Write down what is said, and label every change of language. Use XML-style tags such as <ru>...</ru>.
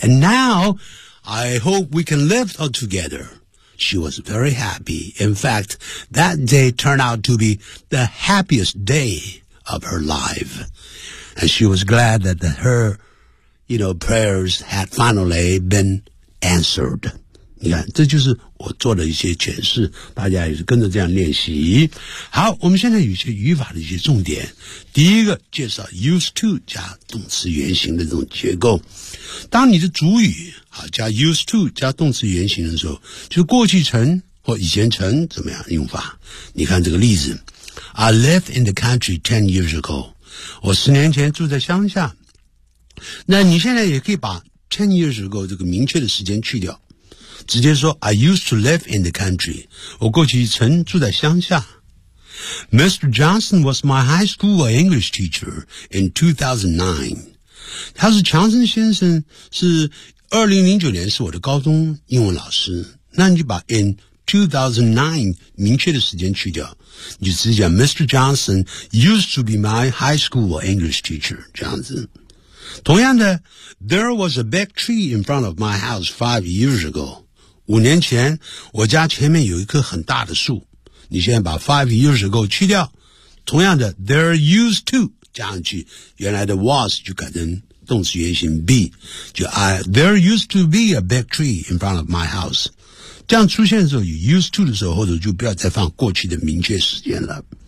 <en>And now I hope we can live all together. She was very happy. In fact, that day turned out to be the happiest day of her life. And she was glad that her, you know, prayers had finally been answered.</en> <zh>你看，这就是我做的一些诠释，大家也是跟着这样练习。好，我们现在有些语法的一些重点。第一个，介绍 used to 加动词原形的这种结构。当你的主语啊加 used to 加动词原形的时候，就是过去成或以前成怎么样用法？</zh> <en>你看这个例子，I lived in the country 10 years ago。</en> <zh>我十年前住在乡下。那你现在也可以把 10 years ago 这个明确的时间去掉。</zh> <en>直接说 I used to live in the country.</en> <zh>我过去曾住在乡下。Mr. Johnson was my high school English teacher in 2009. 他是强森先生，是2009年是我的高中英文老师。那你就把 in 2009 明确的时间去掉。你就直接讲 Mr.</zh> <en>Johnson used to be my high school English teacher.</en> <zh>这样子。</zh> <en>同样的 ,there was a big tree in front of my house 5 years ago.</en> <zh>五年前我家前面有一棵很大的树，你现在把 five years ago 去掉，同样的 there used to 加上去，原来的 was 就改成动词原形 be， 就 there used to be a big tree in front of my house，这样出现的时候有 used to 的时候，或者就不要再放过去的明确时间了。</zh>